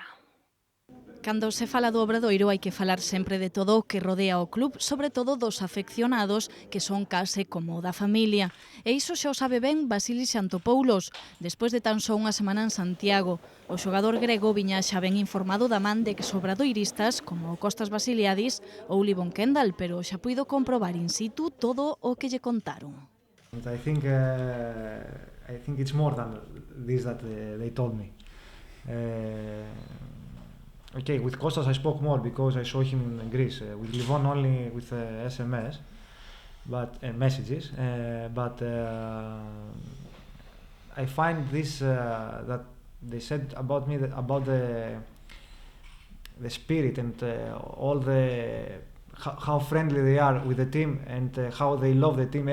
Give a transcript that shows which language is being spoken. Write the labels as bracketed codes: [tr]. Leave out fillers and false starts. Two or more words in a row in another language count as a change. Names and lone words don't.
[gl] Cando se fala do Obradoiro hai que falar sempre de todo o que rodea o club, sobre todo dos afeccionados, que son case como da familia. E iso xa o sabe ben Vasilis Xantopoulos, despois de tan só unha semana en Santiago. O xogador grego viña xa ben informado da man de que obradoiristas como Costas Vasiliadis ou Livon Kendall, pero xa puido comprobar in situ todo o que lle contaron. [en] I think it's more than this that they told me. Okay, with Kostas I spoke more because I saw him in Greece. With Livon only with SMS, but messages. But I find this that they said about me about the spirit and all the how friendly they are with the team and how they love the team.